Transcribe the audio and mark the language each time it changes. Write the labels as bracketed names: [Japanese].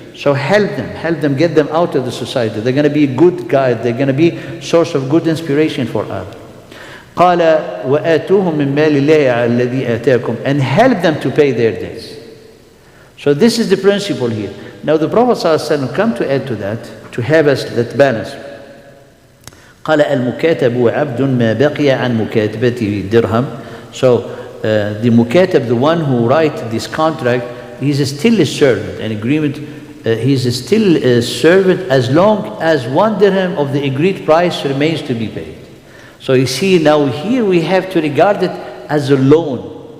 [English] So help them, get them out of the society. They're going to be a good guide. They're going to be source of good inspiration for others. [Arabic] قال وآتوهم من مال الله الذي آتاكم, [English] and help them to pay their debts. So this is the principle here. Now the Prophet ﷺ come to add to that, to have us that balance. [Arabic] قال المكاتب عبد ما بقي عن مكاتبته درهم. [English] So the mukatab, the one who writes this contract, he's still a servant. An agreement, he's still a servant as long as 1 dirham of the agreed price remains to be paid. So you see, now here we have to regard it as a loan.